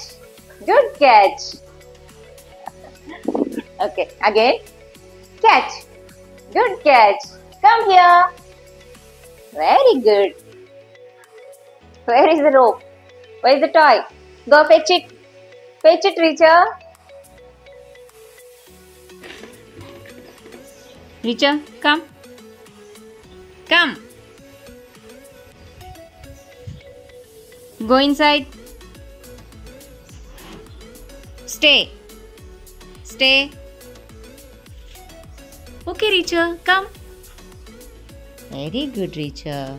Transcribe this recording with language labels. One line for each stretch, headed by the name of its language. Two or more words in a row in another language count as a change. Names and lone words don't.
English: Good catch. Okay, again. Catch. Good catch. Come here. Very good. Where is the rope? Where is the toy? Go fetch it. Fetch it, Richa. Richa, come. Come. Go inside. Stay. Stay. Okay, Richa, come. Very good, Richa.